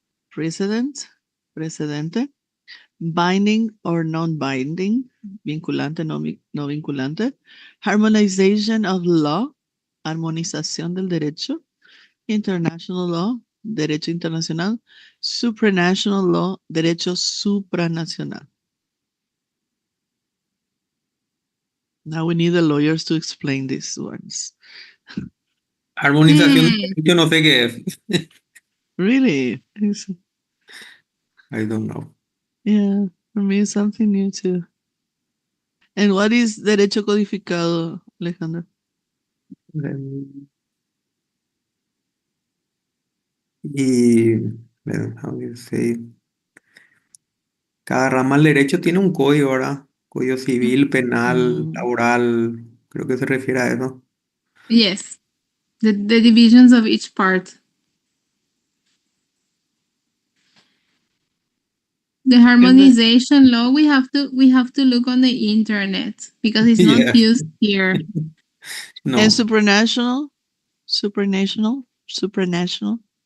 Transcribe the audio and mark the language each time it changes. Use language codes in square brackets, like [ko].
[en] precedent, [es] precedente, [en] binding or non-binding, [es] vinculante, no vinculante, [en] harmonization of law, [es] armonización del derecho, [en] international law, [es] derecho internacional, [en] supranational law, [es] derecho supranacional. [en] Now we need the lawyers to explain these ones. [es] Armonización, yo no sé qué es. [en] Really? I don't know. Yeah, for me it's something new too. And what is derecho codificado, Alejandro? Y, how do you say? [es] Cada rama del derecho tiene un código, ¿verdad? Código civil, penal, laboral, creo que se refiere a eso. [en] Yes. The divisions of each part. The harmonization law, we have to look on the internet because it's not Yeah. used here. No. And supranational, supranational.